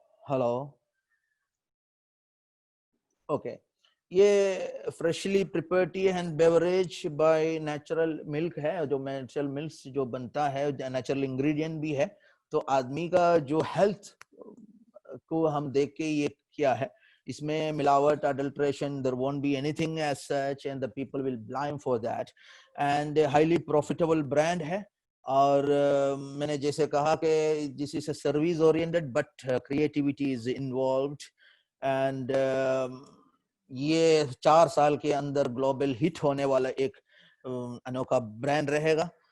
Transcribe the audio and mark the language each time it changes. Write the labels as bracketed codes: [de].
[hi] Hello, okay. ये freshly prepared T and beverage by natural milk है, जो natural milk जो बनता है, नेचुरल इंग्रेडिएंट भी है। तो आदमी का जो हेल्थ को हम देख के ये किया है। इसमें मिलावट, [en] adulteration, there won't be anything as such, and the people will blame for that. And highly profitable brand है। [hi] और मैंने जैसे कहा कि [en] this is a service oriented but creativity is involved, [hi] and ये 4 साल के अंदर ग्लोबल हिट होने वाला एक अनोखा ब्रांड रहेगा।